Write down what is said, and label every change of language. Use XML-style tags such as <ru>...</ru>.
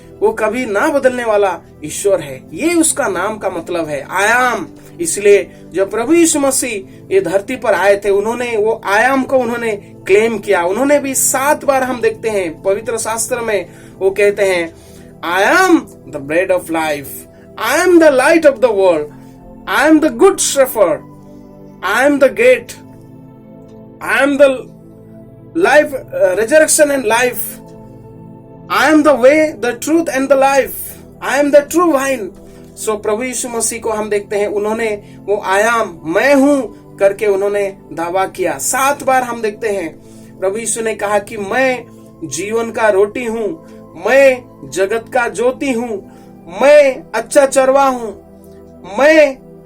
<hi>वो कभी ना बदलने वाला ईश्वर है। ये उसका नाम का मतलब है, आई एम। इसलिए जब प्रभु यीशु मसीह ये धरती पर आए थे, उन्होंने वो आई एम को उन्होंने क्लेम किया। उन्होंने भी 7 बार हम देखते हैं पवित्र शास्त्र में वो कहते हैं,</hi> <en>I am the bread of life. I am the light of the world. I am the good shepherd. I am the gate. I am the life, resurrection and life. I am the way, the truth and the life. I am the true vine.</en> <hi>प्रभु यीशु मसीह को हम देखते हैं, उन्होंने वो I am, मैं हूं करके उन्होंने दावा किया। 7 बार हम देखते हैं प्रभु यीशु ने कहा कि मैं जीवन का रोटी हूं, मैं जगत का ज्योति हूं, मैं अच्छा चरवा हूं, मैं</hi>